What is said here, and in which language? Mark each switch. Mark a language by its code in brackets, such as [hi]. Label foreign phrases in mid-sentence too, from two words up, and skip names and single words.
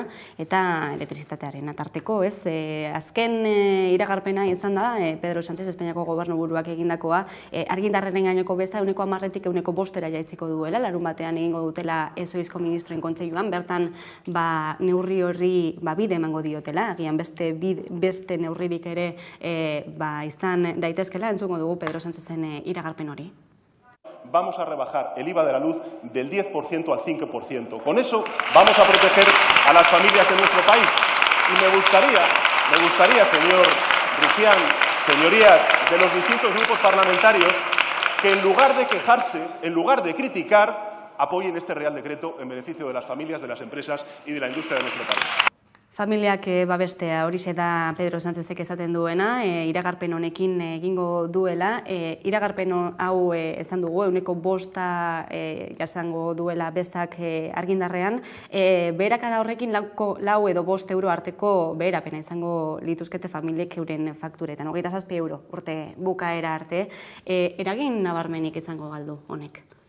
[eu] eta elektrizitatearena tarteko, azken iragarpena izan da, Pedro Sánchez Espainiako gobernuburuak egindakoa, argindarraren gaineko beza 10%tik 5%ra jaitziko duela, larun batean egingo dutela ezoizko ministroen kontseiluan, bertan neurri horri bide emango diotela, agian beste neurririk ere izan daitezkela, entzungo dugu Pedro Sánchezen iragarpen hori. [es] Vamos a rebajar el IVA de la luz del 10% al 5%. Con eso vamos a proteger a las familias de nuestro país. Y me gustaría, señor Rufián, señorías de los distintos grupos parlamentarios, que en lugar de quejarse, en lugar de criticar, apoyen este Real Decreto en beneficio de las familias, de las empresas y de la industria de nuestro país. [eu] Familiak babestea horixe da Pedro Sánchezek esaten duena, iragarpen honekin egingo duela, iragarpen hau ezan dugu, 5% jasango duela bezak argindarrean, beherakada horrekin 4 edo 5 euro arteko beherapena izango lituzkete familiek euren fakturetan, 27 euro urte bukaera arte, eragin nabarmenik izango galdu honek?